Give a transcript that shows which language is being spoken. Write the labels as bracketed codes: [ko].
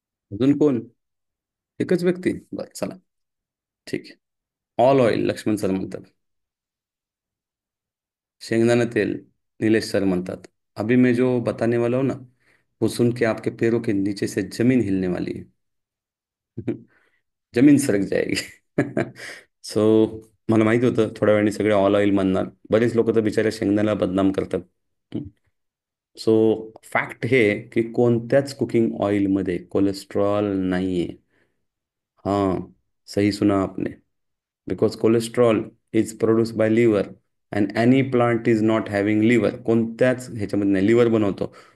[mr] अजून कोण? एकच व्यक्ती? बरं चला, ठीक आहे. ऑल ऑइल लक्ष्मण सर म्हणतात. शेंगदाणा तेल नीलेश सर म्हणतात. [hi] अभी मैं जो बताने वाला हूँ ना, वो सुन के आपके पैरों के नीचे से जमीन हिलने वाली है. जमीन सरक जाएगी. [mr] सो मला माहिती होतं थोड्या वेळाने सगळे ऑल ऑइल म्हणणार. बरेच लोक तर बिचाऱ्या शेंगदाण्याला बदनाम करतात. सो फॅक्ट हे की कोणत्याच कुकिंग ऑइलमध्ये कोलेस्ट्रॉल नाहीये. [hi] हाँ, सही सुना आपने. [en] Because cholesterol is produce by liver and any plant is not having liver. [mr] कोणत्याच ह्याच्यामध्ये नाही. लिव्हर बनवतो